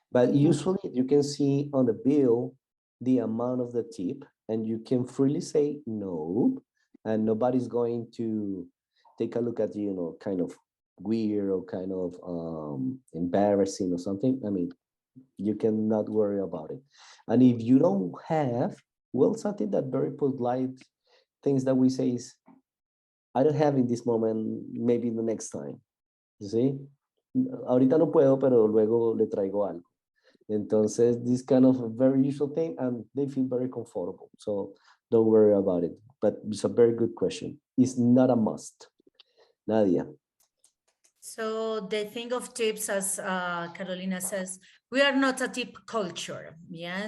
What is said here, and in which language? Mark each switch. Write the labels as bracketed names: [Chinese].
[English] But usually you can see on the bill the amount of the tip, and you can freely say no, and nobody's going to take a look at you, you know, kind of weird or kind of embarrassing or something. I mean, you cannot worry about it. And if you don't have, well, something that very polite things that we say is, I don't have in this moment, maybe the next time. You see? [Spanish] Ahorita no puedo, pero luego le traigo algo. [English] Entonces, this kind of a very usual thing, and they feel very comfortable. So don't worry about it. But it's a very good question. It's not a must. Nadia. So the thing of tips, as Carolina says, we are not a tip culture, yeah.